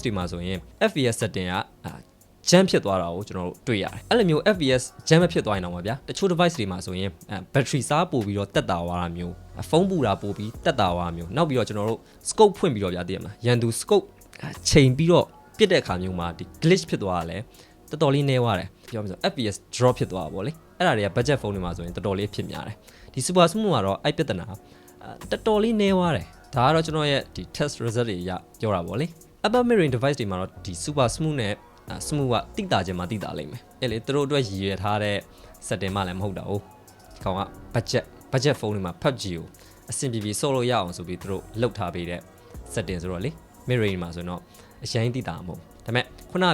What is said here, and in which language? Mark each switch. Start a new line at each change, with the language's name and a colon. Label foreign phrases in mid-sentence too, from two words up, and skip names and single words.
Burmese: တွေမှာဆိုရင်
English: FPS setting
Burmese: ကjam ဖြစ်သွားတာကိုကျွန်တော်တို့တွေ့ရတယ်အဲ့လိုမျိုး
English: FPS jam
Burmese: ဖြစ်သွားရင်တော့ဗျာတချို့ device တွေမှာဆိုရင် battery စားပို့ပြီးတော့တက်တာသွားတာမျိုးဖုန်းပူတာပို့ပြီးတက်တာသွားတာမျိုးနောက်ပြီးတော့ကျွန်တော်တို့ scope ဖွင့်ပြီးတော့ဗျာသိရမလားရန်သူ scope ချိန်ပြီးတော့ပြစ်တဲ့အခါမျိုးမှာဒီ glitch ဖြစ်သွားတာလဲတော်တော်လေးနည်းသွားတယ်ပြောမှဆို
English: FPS drop
Burmese: ဖြစ်သွားတာပေါ့လေအဲ့ဒါတွေက
English: budget phone
Burmese: တွေမှာဆိုရင်တော်တော်လေးဖြစ်များတယ်ဒီ
English: super smooth
Burmese: ကတော့အဲ့ပြဿနာတော်တော်လေးနည်းသွားတယ်ဒါကတော့ကျွန်တော်ရဲ့ဒီ
English: test result
Burmese: တွေရပြော တာပေါ့လေ Apple
English: mirroring device
Burmese: တွေမှာတော့ဒီ
English: super smooth
Burmese: နဲ့ smooth ကတိတာခြင်းမှာတိတာလိမ့်မယ်အဲ့လေသူတို့အတွက်ရည်ရွယ်ထားတဲ့ setting မှလည်းမဟုတ်တာဟုတ်ဒီကောင်က
English: budget phone
Burmese: တွေမှာ PUBG ကိုအဆင်ပြေပြေဆော့လို့ရအောင်ဆိုပြီးသူတို့လုပ်ထားပေးတဲ့ setting ဆိုတော့လေ mirroring မှာဆိုတော့အရင်တိတာမဟုတ်ဒါပေမဲ့ခုနက